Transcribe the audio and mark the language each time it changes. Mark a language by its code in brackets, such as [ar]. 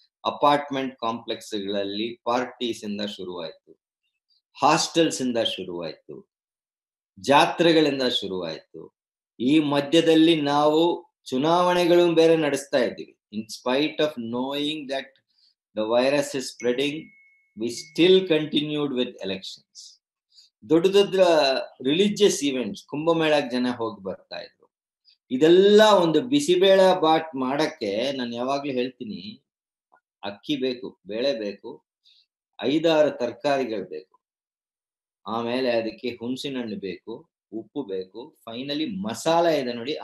[kn] Apartment ಕಾಂಪ್ಲೆಕ್ಸ್ಗಳಲ್ಲಿ parties ಇಂದ ಶುರುವಾಯಿತು, hostels ಇಂದ ಶುರುವಾಯಿತು, ಜಾತ್ರೆಗಳಿಂದ ಶುರುವಾಯಿತು. ಈ ಮಧ್ಯದಲ್ಲಿ ನಾವು ಚುನಾವಣೆಗಳು ಬೇರೆ ನಡೆಸ್ತಾ ಇದ್ದೀವಿ. [en] In spite of knowing that the virus is spreading, we still continued with elections. [kn] ದೊಡ್ಡ ರಿಲಿಜಿಯಸ್ ಇವೆಂಟ್ಸ್, ಕುಂಭಮೇಳಕ್ಕೆ ಜನ ಹೋಗಿ ಬರ್ತಾ ಇದ್ರು. ಇದೆಲ್ಲ ಒಂದು ಬಿಸಿಬೇಳೆ ಬಾತ್ ಮಾಡಕ್ಕೆ ನಾನು ಯಾವಾಗ್ಲೂ ಹೇಳ್ತೀನಿ, ಅಕ್ಕಿ ಬೇಕು, ಬೇಳೆ ಬೇಕು, 5-6 ತರಕಾರಿಗಳು ಬೇಕು, ಆಮೇಲೆ ಅದಕ್ಕೆ ಹುಣಸಿನ ಹಣ್ಣು ಬೇಕು, ಉಪ್ಪು ಬೇಕು, ಫೈನಲಿ ಮಸಾಲ ಇದೆ ನೋಡಿ.